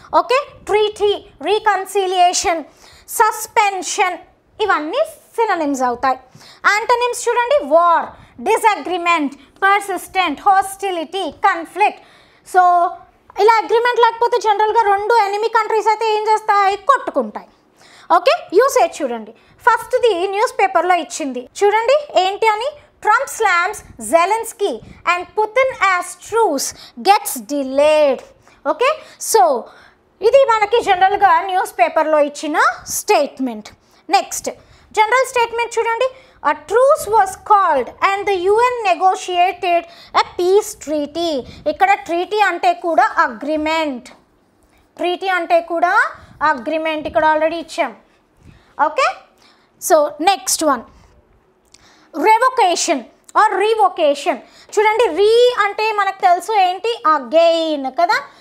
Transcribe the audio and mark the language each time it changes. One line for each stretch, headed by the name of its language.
Telugu: Okay, treaty, reconciliation, suspension, ఇవన్నీ synonyms అవుతాయి. Antonyms చూడండి, war, disagreement, persistent, hostility, conflict. So ఇలా అగ్రిమెంట్ లేకపోతే జనరల్గా రెండు ఎనిమీ కంట్రీస్ అయితే ఏం చేస్తాయి, కొట్టుకుంటాయి. ఓకే, యూసేజ్ చూడండి. ఫస్ట్ది న్యూస్ పేపర్లో ఇచ్చింది చూడండి, ఏంటి అని,
English: Trump slams Zelensky and Putin as truce gets delayed.
Telugu: Okay, so ఇది మనకి జనరల్గా న్యూస్ పేపర్లో ఇచ్చిన స్టేట్మెంట్.
English: Next general statement చూడండి, a truce was called and the UN negotiated a peace treaty.
Telugu: ఇక్కడ ట్రీటీ అంటే కూడా అగ్రిమెంట్, ట్రీటీ అంటే కూడా అగ్రిమెంట్ ఇక్కడ ఆల్రెడీ ఇచ్చాం. Okay, so next one, రెవొకేషన్ are రీవొకేషన్. చూడండి, రీ అంటే మనకు తెలుసు ఏంటి, అగైన్ కదా.